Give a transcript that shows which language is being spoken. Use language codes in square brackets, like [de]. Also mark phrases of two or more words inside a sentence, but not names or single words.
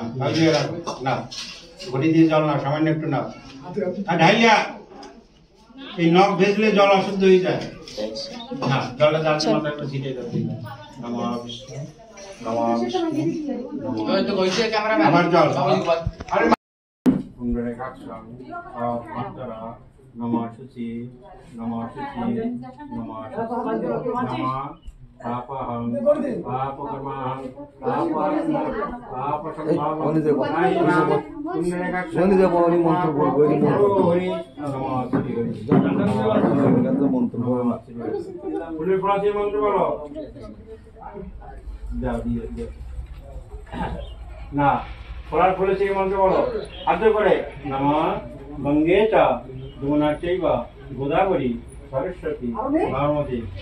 [bn] রাখো না, ঘটি দিয়ে জল নাও, সামান্য একটু নাও। আর ঢাইলিয়া এই নখ ভেজলে জল অশুদ্ধ হয়ে যায় না, জলটা যাচ্ছে মাথা একটু ছিটে যাচ্ছে। আমার জল [sa] নমঃ শুচি নমঃ শুচি নমঃ पापहं पापकर्माहं पापात्मा पापसंभावं नायिनाम पुण्यरेखाक्षं [bn] মন্ত্র বলবো এই হরি নমঃ শ্রী হরি মন্ত্র বলো না ফুলের ফলা দিয়ে মন্ত্র বলো যাও দিয়ে না ফলার ফুলে সেই মন্ত্র বলো আদ্য করে [sa] নমঃ গঙ্গে চ যমুনা চৈব গোদাবরী সরস্বতী নর্মদে